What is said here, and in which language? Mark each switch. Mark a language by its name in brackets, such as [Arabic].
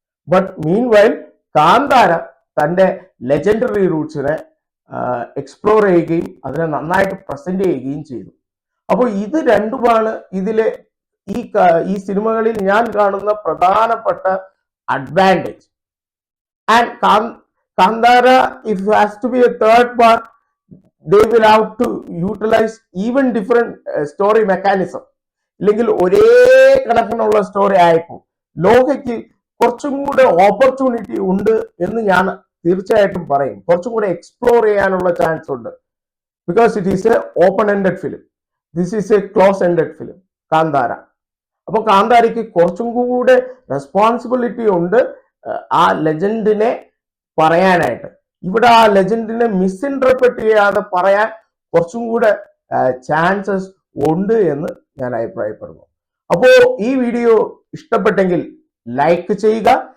[Malayalam] But mean while Kantara തന്റെ legendary റൂട്ട്സിനെ explore ചെയ്യുകയും അതിനെ നന്നായിട്ട് പ്രസന്റ് ചെയ്യുകയും ചെയ്തു. അപ്പോൾ ഇത് രണ്ടുമാണ് ഇതിലെ ഈ സിനിമകളിൽ ഞാൻ കാണുന്ന പ്രധാനപ്പെട്ട advantage. [English] And Kandara, if it has to be a third part, they will have to utilize even different story mechanism. [Malayalam] ഇല്ലെങ്കിൽ ഒരേ കണക്കിനുള്ള സ്റ്റോറി ആയപ്പോൾ ലോകയ്ക്ക് കുറച്ചും കൂടെ ഓപ്പർച്യൂണിറ്റി ഉണ്ട് എന്ന് ഞാൻ തീർച്ചയായിട്ടും പറയും. കുറച്ചും കൂടെ എക്സ്പ്ലോർ ചെയ്യാനുള്ള ചാൻസ് ഉണ്ട്. [English] because it is a open-ended film. This is a close-ended film, Kantara. [Malayalam] അപ്പോൾ കാന്താരയ്ക്ക് കുറച്ചും കൂടെ റെസ്പോൺസിബിലിറ്റി ഉണ്ട് ആ ലെജൻഡിനെ പറയാനായിട്ട്. ഇവിടെ ആ ലെജൻഡിനെ മിസ്ഇൻറ്റർപ്രറ്റ് ചെയ്യാതെ പറയാൻ കുറച്ചും കൂടെ ചാൻസസ് ഉണ്ട് എന്ന് ഞാൻ അഭിപ്രായപ്പെടുന്നു. അപ്പോൾ ഈ വീഡിയോ ഇഷ്ടപ്പെട്ടെങ്കിൽ ലൈക്ക് ചെയ്യുക.